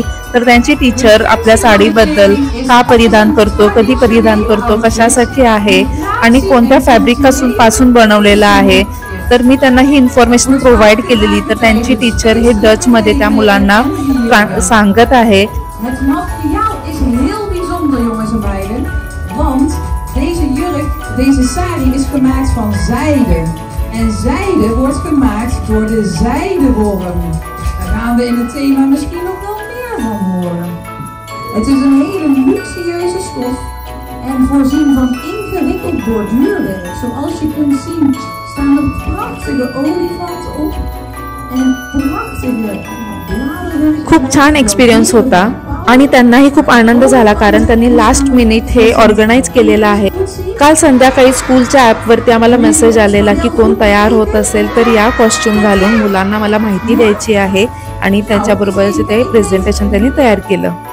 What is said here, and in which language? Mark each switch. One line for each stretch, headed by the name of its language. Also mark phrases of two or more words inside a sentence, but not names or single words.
Marathi: तर त्यांची टीचर आपल्या साडीबद्दल का परिधान करतो, कधी परिधान करतो, कशासाठी आहे आणि कोणत्या फॅब्रिक पासून बनवलेलं आहे, तर मी त्यांना ही
English: information provide
Marathi: केलेली. तर त्यांची टीचर हे डचमध्ये त्या मुलांना सांगत आहे.
Dutch: Deze sari is gemaakt van zijde. En zijde wordt gemaakt door de zijdeworm. Daar gaan we in het thema misschien nog wel meer van horen. Het is een hele luxueuze stof en voorzien van ingewikkeld borduurwerk. Zoals je kunt zien staan er prachtige olifanten op en prachtige bladeren.
Marathi: खूप छान एक्सपिरियन्स होता आणि त्यांनाही खूप आनंद झाला कारण त्यांनी
English: last minute
Marathi: हे ऑर्गनाईज केलेलं आहे. काल संध्याकाळी स्कूलच्या ॲपवरती आम्हाला मेसेज आलेला की कोण तयार होत असेल तर या कॉस्ट्युम घालून मुलांना मला माहिती द्यायची आहे आणि त्याच्याबरोबरच ते प्रेझेंटेशन त्यांनी तयार केलं.